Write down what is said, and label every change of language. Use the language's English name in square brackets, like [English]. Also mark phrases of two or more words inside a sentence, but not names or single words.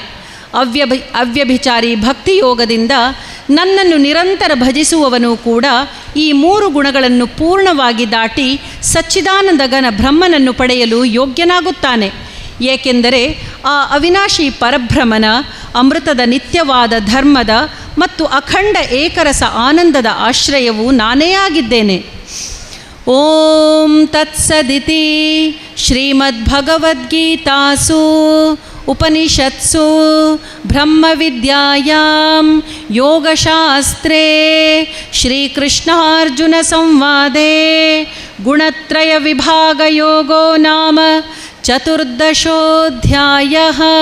[Kannada] ಅವ್ಯಭಿಚಾರಿ ಭಕ್ತಿಯೋಗದಿಂದ ನನ್ನನ್ನು ನಿರಂತರ ಭಜಿಸುವವನು ಕೂಡ ಈ ಮೂರು ಗುಣಗಳನ್ನು ಪೂರ್ಣವಾಗಿ ದಾಟಿ ಸಚ್ಚಿದಾನಂದ ಘನ ಬ್ರಹ್ಮನನ್ನು ಪಡೆಯಲು ಯೋಗ್ಯನಾಗುತ್ತಾನೆ. ಏಕೆಂದರೆ ಆ ಅವಿನಾಶಿ ಪರಬ್ರಹ್ಮನ ಅಮೃತದ ನಿತ್ಯವಾದ ಧರ್ಮದ ಮತ್ತು ಅಖಂಡ ಏಕರಸ ಆನಂದದ ಆಶ್ರಯವು ನಾನೇ ಆಗಿದ್ದೇನೆ. [Sanskrit] ಓಂ ತತ್ಸದಿತಿ ಶ್ರೀಮದ್ಭಗವದ್ಗೀತಾಸು ಉಪನಿಷತ್ಸು ಬ್ರಹ್ಮವಿದ್ಯಾಯಾಂ ಯೋಗಶಾಸ್ತ್ರೇ ಶ್ರೀಕೃಷ್ಣಾರ್ಜುನ ಸಂವಾದೇ ಗುಣತ್ರಯ ವಿಭಾಗಯೋಗೋ ನಾಮ ಚತುರ್ದಶೋಧ್ಯಾಯಃ.